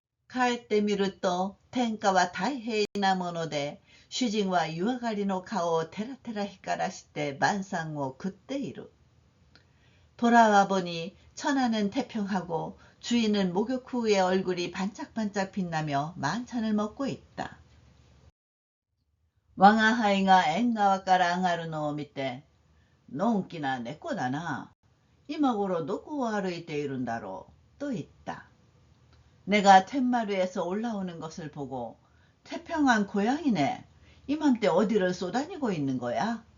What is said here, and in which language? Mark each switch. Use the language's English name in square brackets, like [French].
[Japanese] 帰ってみると天下は太平なもので、主人は湯上がりの顔をテラテラ光らして晩餐を食っている。 [Korean] 돌아와 보니 천하는 태평하고 주인은 목욕 후에 얼굴이 반짝반짝 빛나며 만찬을 먹고 있다. [Japanese] 我が輩が縁側から上がるのを見て、のんきな猫だな。今頃どこを歩いているんだろうと言った。 [Korean] 내가 텐마루에서 올라오는 것을 보고 태평한 고양이네. 이맘때 어디를 쏘다니고 있는 거야?